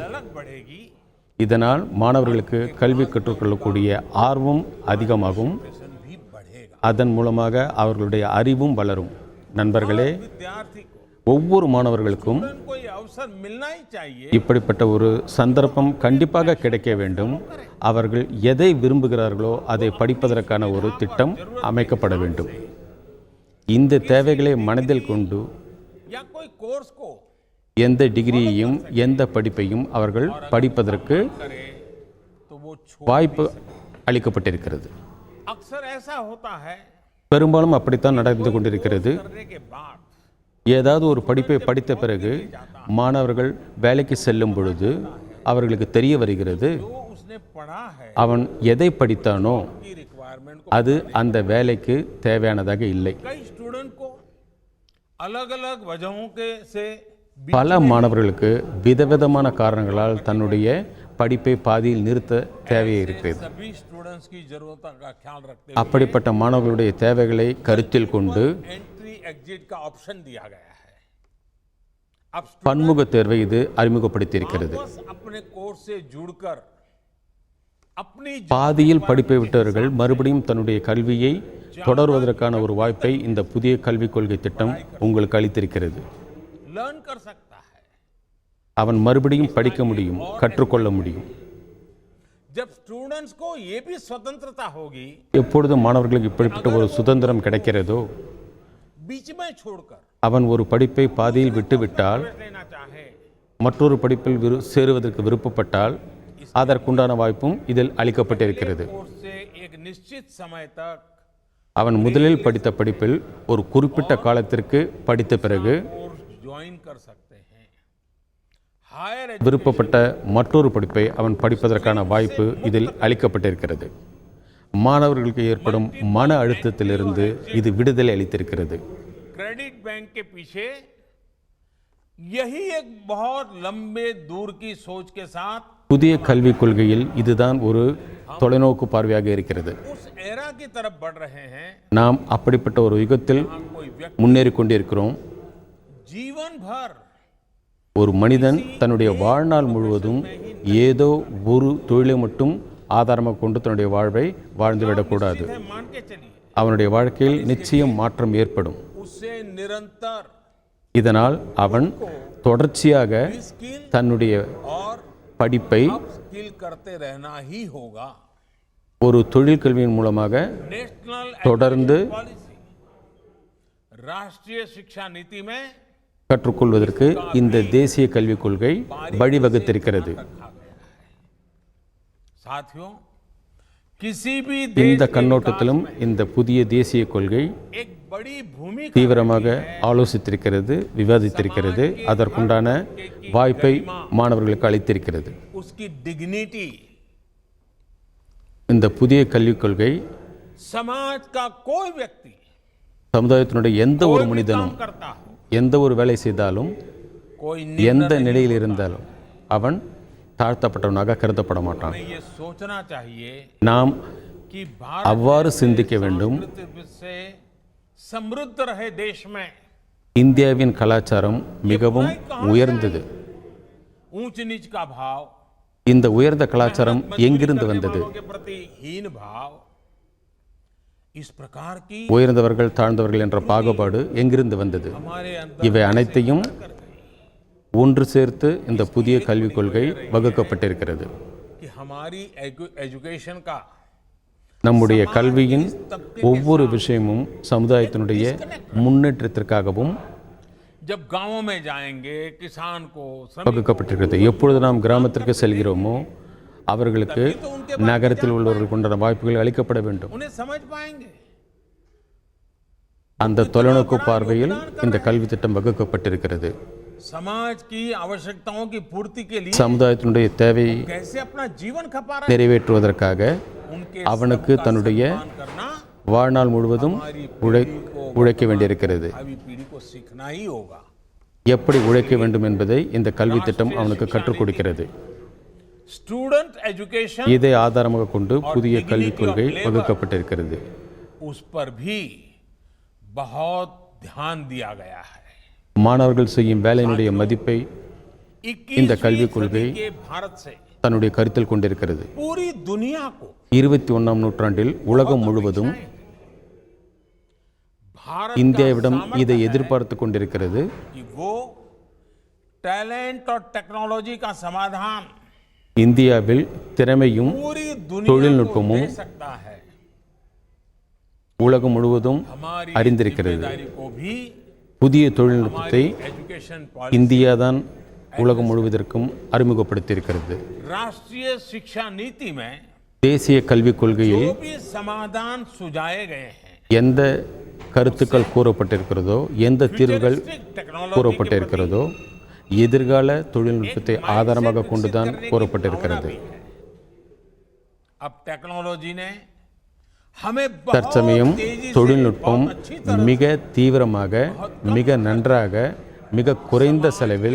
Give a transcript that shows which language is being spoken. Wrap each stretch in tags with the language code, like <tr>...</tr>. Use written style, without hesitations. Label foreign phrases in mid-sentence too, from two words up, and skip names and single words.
<hi>अलग बढ़ेगी,</hi> <ta>இதனால் மாணவர்களுக்கு கல்வி கற்றுக்கொள்ளக்கூடிய ஆர்வம் அதிகமாகும்.</ta> <hi>भी बढ़ेगा।</hi> <ta>அதன் மூலமாக அவர்களுடைய அறிவும் வளரும். நண்பர்களே,</ta> <hi>विद्यार्थी को</hi> <ta>ஒவ்வொரு மாணவர்களுக்கும்</ta> <hi>कोई अवसर मिलना ही चाहिए</hi> <ta>இப்படிப்பட்ட ஒரு சந்தர்ப்பம் கண்டிப்பாக கிடைக்க வேண்டும். அவர்கள் எதை விரும்புகிறார்களோ அதை படிப்பதற்கான ஒரு திட்டம் அமைக்கப்பட வேண்டும். இந்த தேவைகளை மனதில் கொண்டு</ta> <hi>या कोई कोर्स को</hi> <ta>எந்த டிகிரியையும் எந்த படிப்பையும் அவர்கள் படிப்பதற்கு</ta> <hi>करे तो वो</hi> <ta>வாய்ப்பு அளிக்கப்பட்டிருக்கிறது.</ta> <hi>अक्सर ऐसा होता है</hi> <ta>பெரும்பாலும் அப்படித்தான் நடந்து கொண்டிருக்கிறது.</ta> <hi>करने के बाद</hi> <ta>ஏதாவது ஒரு படிப்பை படித்த பிறகு மாணவர்கள் வேலைக்கு செல்லும் பொழுது அவர்களுக்கு தெரிய வருகிறது,</ta> <hi>जो उसने पढ़ा है</hi> <ta>அவன் எதை படித்தானோ</ta> <hi>की रिक्वायरमेंट को</hi> <ta>அது அந்த வேலைக்கு தேவையானதாக இல்லை.</ta> <hi>कई स्टूडेंट को अलग अलग वजहों के से</hi> <ta>பல மாணவர்களுக்கு விதவிதமான காரணங்களால் தன்னுடைய படிப்பை பாதியில் நிறுத்த தேவை இருக்கிறது.</ta> <hi>सभी स्टूडेंट्स की जरूरतों का ख्याल रखते</hi> <ta>அப்படிப்பட்ட மாணவர்களுடைய தேவைகளை கருத்தில் கொண்டு</ta> <hi>हुए</hi> <en>entry exit</en> <hi>का ऑप्शन दिया गया है। अब</hi> <ta>பன்முக தேர்வை இது அறிமுகப்படுத்தியிருக்கிறது.</ta> <hi>वापस अपने कोर्स से जुड़कर अपनी</hi> <ta>பாதியில் படிப்பை விட்டவர்கள் மறுபடியும் தன்னுடைய கல்வியை தொடர்வதற்கான ஒரு வாய்ப்பை இந்த புதிய கல்விக் கொள்கை திட்டம் உங்களுக்கு அளித்திருக்கிறது.</ta> <hi>लर्न कर सकता है।</hi> <ta>அவன் மறுபடியும் படிக்க முடியும், கற்றுக்கொள்ள முடியும்.</ta> <hi>जब स्टूडेंट्स को ये भी स्वतंत्रता होगी,</hi> <ta>எப்பொழுது மாணவர்களுக்கு இப்படிப்பட்ட ஒரு சுதந்திரம் கிடைக்கிறதோ,</ta> <hi>बीच में छोड़कर</hi> <ta>அவன் ஒரு படிப்பை பாதியில் விட்டுவிட்டால்</ta> <hi>लेना चाहे,</hi> <ta>மற்றொரு படிப்பில் சேருவதற்கு விருப்பப்பட்டால் அதற்குண்டான வாய்ப்பும் இதில் அளிக்கப்பட்டிருக்கிறது.</ta> <hi>कोर्स से एक निश्चित समय तक</hi> <ta>அவன் முதலில் படித்த படிப்பில் ஒரு குறிப்பிட்ட காலத்திற்கு படித்த பிறகு</ta> <hi>कोर्स ज्वाइन कर सकते हैं। हायर</hi> <ta>விருப்பப்பட்ட மற்றொரு படிப்பை அவன் படிப்பதற்கான வாய்ப்பு இதில் அளிக்கப்பட்டிருக்கிறது. மாணவர்களுக்கு ஏற்படும் மன அழுத்தத்திலிருந்து இது விடுதலை அளித்திருக்கிறது.</ta> <en>credit bank</en> <hi>के पीछे यही एक बहुत लंबे दूर की सोच के साथ</hi> <ta>புதிய கல்விக் கொள்கையில் இதுதான் ஒரு தொலைநோக்கு பார்வையாக இருக்கிறது.</ta> <hi>उस एरा की तरफ बढ़ रहे हैं।</hi> <ta>நாம் அப்படிப்பட்ட ஒரு யுகத்தில்</ta> <hi>कोई व्यक्ति</hi> <ta>முன்னேறி கொண்டிருக்கிறோம்.</ta> <hi>जीवन भर</hi> <ta>ஒரு மனிதன் தன்னுடைய வாழ்நாள் முழுவதும் ஏதோ ஒரு தொழிலை மட்டும் ஆதாரமாக கொண்டு தன்னுடைய வாழ்வை வாழ்ந்துவிடக்கூடாது.</ta> <hi>मान के चलिए,</hi> <ta>அவனுடைய வாழ்க்கையில் நிச்சயம் மாற்றம் ஏற்படும்.</ta> <hi>उससे निरंतर</hi> <ta>இதனால் அவன் தொடர்ச்சியாக</ta> <hi>स्किल</hi> <ta>தன்னுடைய</ta> <hi>और</hi> <ta>படிப்பை</ta> <hi>स्किल करते रहना ही होगा।</hi> <ta>ஒரு தொழில் கல்வியின் மூலமாக</ta> <hi>नेशनल</hi> <ta>தொடர்ந்து</ta> <hi>पॉलिसी, राष्ट्रीय शिक्षा नीति में</hi> <ta>கற்றுக்கொள்வதற்கு இந்த தேசிய கல்விக் கொள்கை வழிவகுத்திருக்கிறது.</ta> <hi>साथियों, किसी भी</hi> <ta>இந்த</ta> <hi>देश</hi> <ta>கண்ணோட்டத்திலும் இந்த புதிய தேசிய கொள்கை</ta> <hi>एक बड़ी भूमिका</hi> <ta>தீவிரமாக ஆலோசித்திருக்கிறது, விவாதித்திருக்கிறது. அதற்குண்டான வாய்ப்பை மாணவர்களுக்கு அளித்திருக்கிறது.</ta> <hi>उसकी डिग्निटी,</hi> <ta>இந்த புதிய கல்விக் கொள்கை</ta> <hi>समाज का कोई व्यक्ति</hi> <ta>சமுதாயத்தினுடைய எந்த ஒரு</ta> <hi>कोई भी</hi> <ta>மனிதனும்</ta> <hi>काम करता हो,</hi> <ta>எந்த ஒரு வேலை செய்தாலும்</ta> <hi>कोई</hi> <ta>எந்த நிலையில் இருந்தாலும் அவன் தாழ்த்தப்பட்டவனாக கருதப்பட மாட்டான்.</ta> <hi>हमें ये सोचना चाहिए</hi> <ta>நாம்</ta> <hi>कि</hi> <ta>அவ்வாறு சிந்திக்க வேண்டும்.</ta> <hi>भारत से समृद्ध रहे देश में</hi> <ta>இந்தியாவின் கலாச்சாரம் மிகவும் உயர்ந்தது.</ta> <hi>ऊंच नीच का भाव,</hi> <ta>இந்த உயர்ந்த கலாச்சாரம் எங்கிருந்து வந்தது?</ta> <hi>के प्रति हीन भाव, इस प्रकार की</hi> <ta>உயர்ந்தவர்கள் தாழ்ந்தவர்கள் என்ற பாகுபாடு எங்கிருந்து வந்தது?</ta> <hi>हमारे</hi> <ta>இவை அனைத்தையும் ஒன்று சேர்த்து இந்த புதிய கல்விக் கொள்கை வகுக்கப்பட்டிருக்கிறது.</ta> <hi>कि हमारी एजुकेशन का</hi> <ta>நம்முடைய கல்வியின் ஒவ்வொரு விஷயமும் சமுதாயத்தினுடைய முன்னேற்றத்திற்காகவும்</ta> <hi>जब गांवों में जाएंगे किसान को</hi> <ta>வகுக்கப்பட்டிருக்கிறது. எப்பொழுது நாம் கிராமத்திற்கு செல்கிறோமோ அவர்களுக்கு நகரத்தில் உள்ளவர்களுக்கு உண்டான வாய்ப்புகள் அளிக்கப்பட வேண்டும்.</ta> <hi>उन्हें समझ पाएंगे.</hi> <ta>அந்த தொலைநோக்கு பார்வையில் இந்த கல்வி திட்டம் வகுக்கப்பட்டிருக்கிறது.</ta> <hi>समाज की आवश्यकताओं की पूर्ति के लिए</hi> <ta>சமுதாயத்தினுடைய தேவையை</ta> <hi>कैसे अपना जीवन खपा रहे</hi> <ta>நிறைவேற்றுவதற்காக</ta> <hi>उनके</hi> <ta>அவனுக்கு தன்னுடைய</ta> <hi>सम्मान करना</hi> <ta>வாழ்நாள் முழுவதும் உழைக்க வேண்டியிருக்கிறது.</ta> <hi>भावी पीढ़ी को सीखना ही होगा.</hi> <ta>எப்படி உழைக்க வேண்டும் என்பதை இந்த கல்வி திட்டம் அவனுக்கு கற்றுக் கொடுக்கிறது.</ta> <en>student education</en> <ta>இதை ஆதாரமாக கொண்டு புதிய கல்விக் கொள்கை வகுக்கப்பட்டிருக்கிறது.</ta> <hi>उस पर भी बहुत ध्यान दिया गया है.</hi> <ta>மாணவர்கள் செய்யும் வேலையினுடைய மதிப்பை இந்த</ta> <hi>21वीं</hi> <ta>கல்விக் கொள்கை</ta> <hi>सदी के भारत से</hi> <ta>தன்னுடைய கருத்தில் கொண்டிருக்கிறது.</ta> <hi>पूरी दुनिया को</hi> <ta>21ஆம் நூற்றாண்டில் உலகம் முழுவதும்</ta> <hi>भारत</hi> <ta>இந்தியாவிடம் இதை எதிர்பார்த்து கொண்டிருக்கிறது.</ta> <hi>कि वो टैलेंट और टेक्नोलॉजी का समाधान</hi> <ta>இந்தியாவில் திறமையும்</ta> <hi>पूरी दुनिया</hi> <ta>தொழில்நுட்பமும்</ta> <hi>को दे सकता है.</hi> <ta>உலகம் முழுவதும்</ta> <hi>हमारी</hi> <ta>அறிந்திருக்கிறது.</ta> <hi>जिम्मेदारी को भी</hi> <ta>புதிய தொழில்நுட்பத்தை</ta> <hi>एजुकेशन</hi> <ta>இந்தியா தான் உலகம் முழுவதற்கும் அறிமுகப்படுத்தியிருக்கிறது.</ta> <hi>राष्ट्रीय शिक्षा नीति में</hi> <ta>தேசிய கல்விக் கொள்கையில்</ta> <hi>जो भी समाधान सुझाए गए हैं</hi> <ta>எந்த கருத்துக்கள் கூறப்பட்டிருக்கிறதோ எந்த தீர்வுகள் கூறப்பட்டிருக்கிறதோ எதிர்கால தொழில்நுட்பத்தை ஆதாரமாக கொண்டுதான் கூறப்பட்டிருக்கிறது.</ta> <hi>अब टेक्नोलॉजी ने हमें</hi> <ta>தற்சமயம் தொழில்நுட்பம் மிக தீவிரமாக மிக நன்றாக மிக குறைந்த செலவில்</ta>